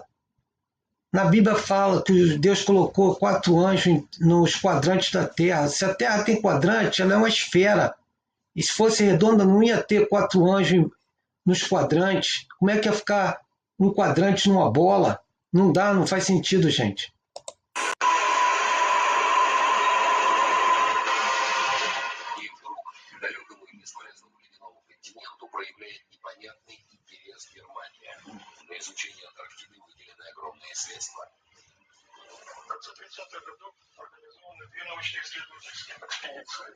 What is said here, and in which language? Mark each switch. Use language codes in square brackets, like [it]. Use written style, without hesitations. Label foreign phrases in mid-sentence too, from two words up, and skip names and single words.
[pt] Na Bíblia fala que Deus colocou 4 anjos nos quadrantes da Terra. Se a Terra tem quadrante, ela é uma esfera. E se fosse redonda, não ia ter 4 anjos nos quadrantes. Como é que ia ficar um quadrante numa bola? Não dá, não faz sentido, gente. [ru] И вдруг к далекому и бесполезному ледяному континенту проявляет непонятный интерес Германия. На изучение Антарктиды выделены огромные средства. В конце 30-х годов организованы 2 научно-исследовательские экспедиции.